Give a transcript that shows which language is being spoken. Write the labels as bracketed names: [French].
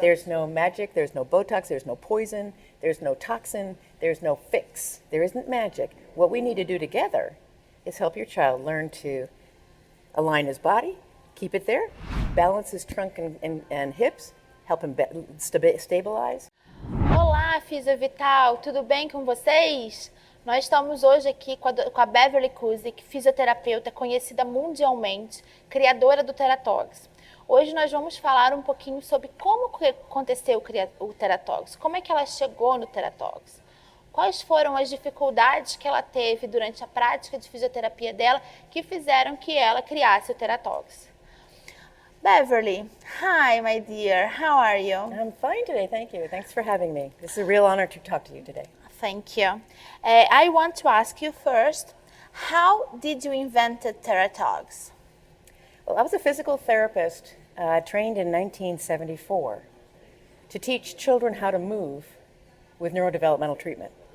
[English] There's no magic, there's no Botox, there's no poison, there's no toxin, there's no fix. There isn't magic. What we need to do together is help your child learn to align his body, keep it there, balance his trunk and hips, help him stabilize. [Portuguese] Olá, Fisio Vital, tudo bem com vocês? Nós estamos hoje aqui com a Beverly Cusick, fisioterapeuta conhecida mundialmente, criadora do Theratogs. Hoje nós vamos falar um pouquinho sobre como aconteceu o Theratogs, como é que ela chegou no Theratogs, quais foram as dificuldades que ela teve durante a prática de fisioterapia dela que fizeram que ela criasse o Theratogs. [English] Beverly, hi my dear, how are you? I'm fine today, thank you. Thanks for having me. This is a real honor to talk to you today. Thank you. I want to ask you first, how did you invent the Theratogs? Well, I was a physical therapist trained in 1974 to teach children how to move with neurodevelopmental treatment.